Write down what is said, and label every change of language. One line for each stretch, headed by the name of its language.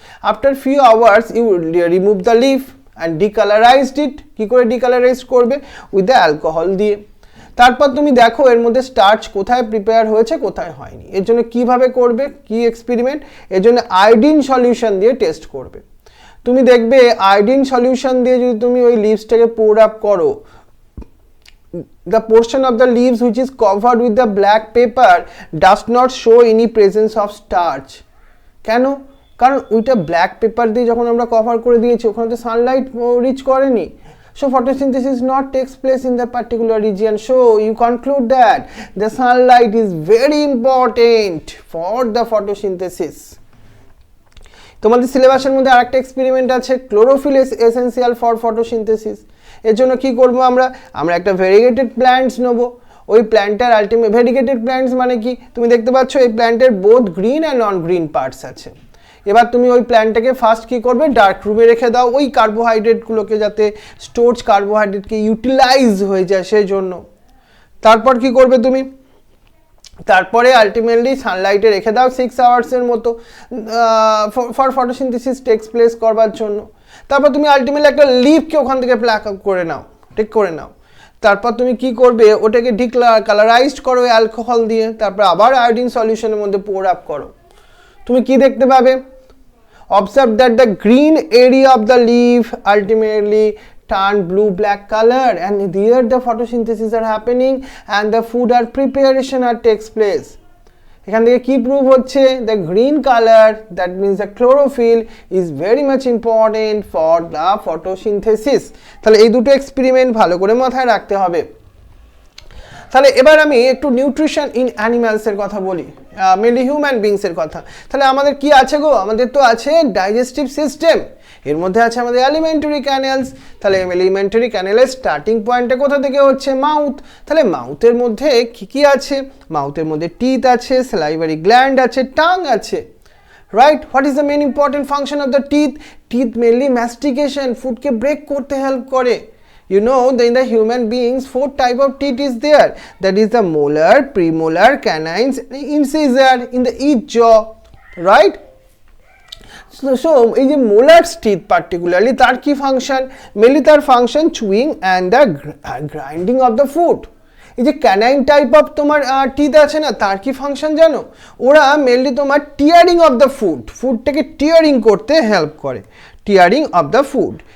English: After few hours you remove the leaf and decolourised it.
Bangla: কী করে ডিকালারাইজ করবে, with the alcohol দিয়ে। তারপর তুমি দেখো এর মধ্যে স্টার্চ কোথায় প্রিপেয়ার হয়েছে, কোথায় হয়নি। এর জন্য কিভাবে করবে, কি এক্সপেরিমেন্ট, এর জন্য আয়োডিন সলিউশন দিয়ে টেস্ট করবে। তুমি দেখবে আয়োডিন সলিউশন দিয়ে যদি তুমি ওই লিভসটাকে পোর আপ করো,
English: the portion of the leaves which is covered with the black paper does not show any presence of starch.
Bangla: কেন, কারণ ওইটা ব্ল্যাক পেপার দিয়ে যখন আমরা কভার করে দিয়েছি, ওখানে তো সানলাইট রিচ করেনি,
English: so photosynthesis not takes place in that particular region. So you conclude that the sunlight is very important for the photosynthesis.
Bangla: তোমাদের সিলেবাসের মধ্যে আরেকটা এক্সপেরিমেন্ট আছে,
English: Chlorophyll is essential for photosynthesis.
Bangla: এর জন্য কি করব, আমরা একটা ভেরিগেটেড প্ল্যান্টস নেব। ওই প্ল্যান্টের আলটিমেট ভেরিগেটেড প্ল্যান্টস মানে কি, তুমি দেখতে পাচ্ছ এই প্ল্যান্টের
English: both green and non green parts
Bangla: আছে। এবার তুমি ওই প্ল্যান্টটাকে ফার্স্ট কি করবে, ডার্ক রুমে রেখে দাও, ওই কার্বোহাইড্রেটগুলোকে যাতে স্টোরড কার্বোহাইড্রেটকে ইউটিলাইজ হয়ে যায় সেই জন্য। তারপর কি করবে তুমি, তারপরে আলটিমেটলি সানলাইটে রেখে দাও 6 আওয়ার্সের মতো ফর ফটোসিনথেসিস টেক্স প্লেস করবার জন্য। তারপর তুমি আলটিমেটলি একটা লিভকে ওখান থেকে প্ল্যাক আপ করে নাও, টেক করে নাও। তারপর তুমি কি করবে, ওটাকে ডিকালারাইজড করো অ্যালকোহল দিয়ে, তারপর আবার আয়োডিন সলিউশনের মধ্যে পোর আপ করো। তুমি কি দেখতে পাবে,
English: Observe that the green area of the leaf ultimately turn blue black color, and there the photosynthesis are happening and the food or preparation are takes place.
Bangla: এখান থেকে কি প্রুভ হচ্ছে,
English: the green color, that means the chlorophyll is very much important for the photosynthesis.
Bangla: তাহলে এই দুটো experiment ভালো করে মাথায় রাখতে হবে। তাহলে এবার আমি একটু নিউট্রিশন ইন অ্যানিমালস এর কথা বলি, মেনলি হিউম্যান বিংস এর কথা। তাহলে আমাদের কি আছে গো, আমাদের তো আছে ডাইজেস্টিভ সিস্টেম, এর মধ্যে আছে আমাদের এলিমেন্টারি ক্যানেলস। তাহলে এলিমেন্টারি ক্যানেলের স্টার্টিং পয়েন্টটা কোথা থেকে হচ্ছে, মাউথ। তাহলে মাউথের মধ্যে কি কি আছে, মাউথের মধ্যে টিথ আছে, স্যালাইভারি গ্ল্যান্ড আছে, টাং আছে, right.
English: what is the main important function of the teeth, teeth mainly mastication,
Bangla: ফুডকে break করতে হেল্প করে।
English: You know that in the human beings 4 type of teeth is there, that is the molar, premolar, canines, incisor in the each jaw, right?
Bangla: So এই যে molars teeth particularly তার কি function, mainly তার function
English: Chewing and the grinding of the food.
Bangla: এই যে canine type of তোমার teeth আছে না, তার কি ফাংশন জানো, ওরা মেনলি তোমার tearing of the food, ফুডটাকে tearing করতে হেল্প করে, টিয়ারিং অফ দ্য ফুড।